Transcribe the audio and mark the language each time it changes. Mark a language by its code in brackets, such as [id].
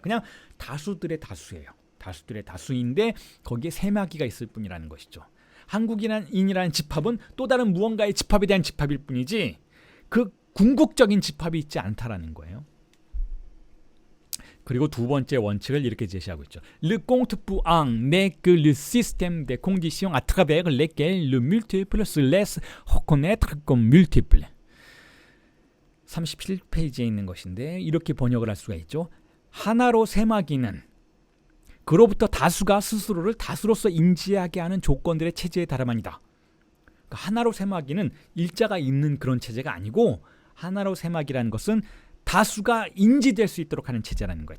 [ko] 그냥 다수들의 다수예요. 다수들의 다수인데 거기에 세마기가 있을 뿐이라는 것이죠. 한국인이라는 집합은 또 다른 무언가의 집합에 대한 집합일 뿐이지 그 궁극적인 집합이 있지 않다라는 거예요. 그리고 두 번째 원칙을 이렇게 제시하고 있죠. [fr] Le compte pour un n'est que le système des conditions à travers lesquelles le multiple se laisse reconnaître comme multiple. [ko] 37페이지에 있는 것인데 이렇게 번역을 할 수가 있죠. 하나로 세마기는 그로부터 다수가 스스로를 다수로서 인지하게 하는 조건들의 체제의 다름아니다. 그러니까 하나로 세마기는 일자가 있는 그런 체제가 아니고 하나로 세마기라는 것은 다수가 인지될 수 있도록 하는 체제라는 거예요.